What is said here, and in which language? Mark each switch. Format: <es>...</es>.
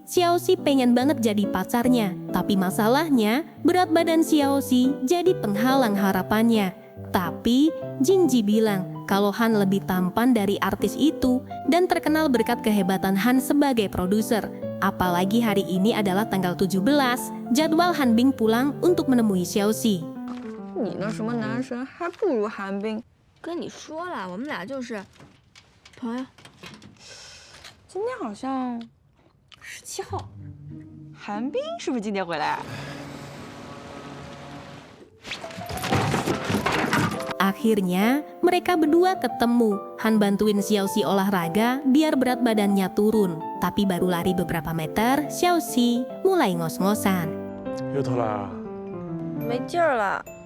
<id>Xiaoxi pengen banget jadi pacarnya, tapi masalahnya berat badan Xiaoxi jadi penghalang harapannya. Tapi, Jinji bilang kalau Han lebih tampan dari artis itu dan terkenal berkat kehebatan Han sebagai produser. Apalagi hari ini adalah tanggal 17, jadwal Han Bing pulang untuk menemui Xiaoxi.</id> <zh>你那什么男神还不如韩冰。跟你说了，我们俩就是朋友。今天好像17号，韩冰是不是今天回来啊？</zh> <id>Akhirnya, mereka berdua ketemu. Han bantuin Xiaoxi olahraga biar berat badannya turun. Tapi baru lari beberapa meter, Xiaoxi mulai ngos-ngosan.</id> <zh>又偷懒啊？没劲儿了。</zh>